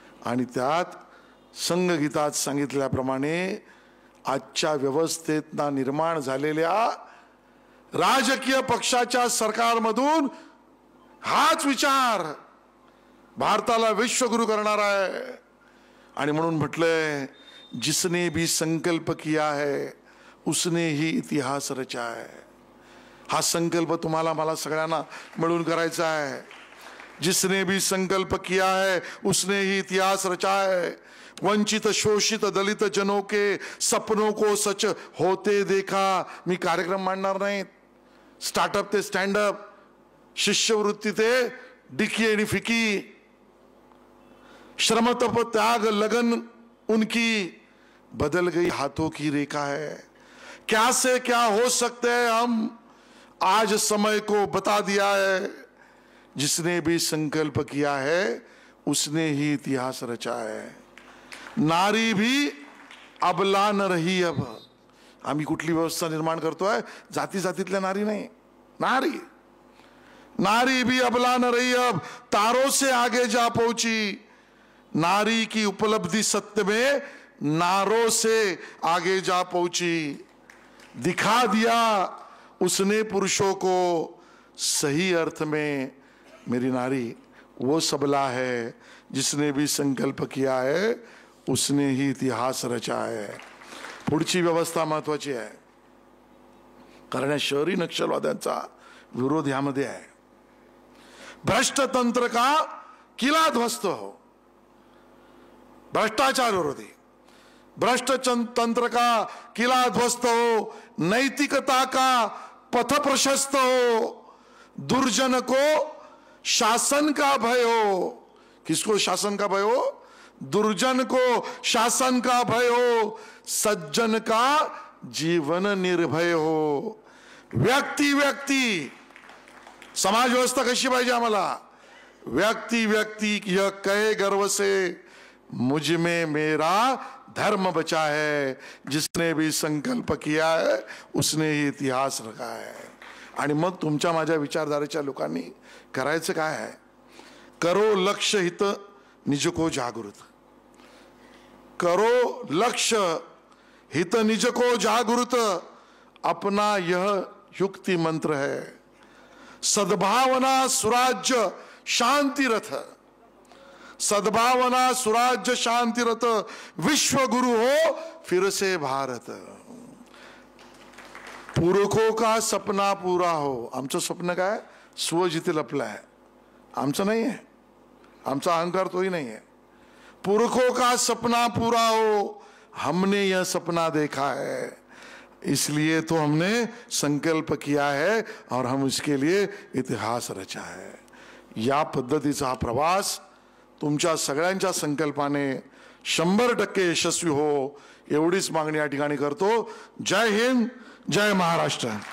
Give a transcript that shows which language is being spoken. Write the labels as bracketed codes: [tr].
[mr] आणि त्यात संघगीतात सांगितल्याप्रमाणे आजच्या व्यवस्थेतना निर्माण झालेल्या राजकीय पक्षाच्या सरकारमधून हाच विचार भारताला विश्वगुरु करणार आहे. आणि म्हणून म्हटलंय, [hi] जिसने भी संकल्प किया है उसने ही इतिहास रचा है. [mr] हा संकल्प तुम्हाला मला सगळ्यांना मिळून करायचा आहे. [hi] जिसने भी संकल्प किया है उसने ही इतिहास रचा है. वंचित शोषित दलित जनों के सपनों को सच होते देखा. [mr] मी कार्यक्रम मांडणार नाहीत. स्टार्टअप ते स्टँडअप, शिष्यवृत्ती ते डिकी आणि फिकी, [hi] श्रम तप त्याग लगन उनकी बदल गई हाथों की रेखा है. क्या से क्या हो सकते हैं हम, आज समय को बता दिया है. जिसने भी संकल्प किया है उसने ही इतिहास रचा है. नारी भी अबला न रही अब. [mr] आम्ही कुठली व्यवस्था निर्माण करतोय, जाती जातीतल्या नारी नाही, नारी. [hi] नारी भी अबला न रही अब, तारों से आगे जा पहुंची. नारी की उपलब्धि सत्य में नारों से आगे जा पहुंची. दिखा दिया उसने पुरुषों को सही अर्थ में. मेरी नारी वो सबला है जिसने भी संकल्प किया है उसने ही इतिहास रचा है. [mr] पुढची व्यवस्था महत्वाची आहे, कारण या शहरी नक्षलवाद्यांचा विरोध यामध्ये आहे. [hi] भ्रष्ट तंत्र का किला ध्वस्त हो. भ्रष्टाचार विरोधी. भ्रष्ट तंत्र का किला ध्वस्त हो. नैतिकता का पथ प्रशस्त हो. दुर्जन को शासन का भय हो. किसको शासन का भय हो? दुर्जन को शासन का भय हो. सज्जन का जीवन निर्भय हो. [mr] व्यक्ती व्यक्ती समाज व्यवस्था कशी पाहिजे आम्हाला? [hi] व्यक्ती व्यक्ती यह कहे गर्व से मुझ में मेरा धर्म बचा है. जिसने भी संकल्प किया है उसने ही इतिहास रखा है. [mr] आणि मग तुमच्या माझ्या विचारधारेच्या लोकांनी करायचं काय आहे? [hi] करो लक्ष्य हित निज को जागृत. करो लक्ष्य हित निज को जागृत. अपना यह युक्ति मंत्र है. सद्भावना सुराज्य शांति रथ. सद्भावना सुराज्य शांति रथ. विश्व गुरु हो फिर से भारत. पुरखों का सपना पूरा हो. [mr] आमचं स्वप्न काय? स्व जिथे लपला आहे, आमचं नाही आहे. आमचा अहंकार तोही नाही आहे. [hi] पुरखों का सपना पूरा हो, हमने यह सपना देखा है, इसलिए तो हमने संकल्प किया है और हम इसके लिए इतिहास रचा है. [mr] या पद्धतीचा हा प्रवास तुमच्या सगळ्यांच्या संकल्पाने 100% यशस्वी हो एवढीच मागणी या ठिकाणी करतो. जय हिंद, जय महाराष्ट्र.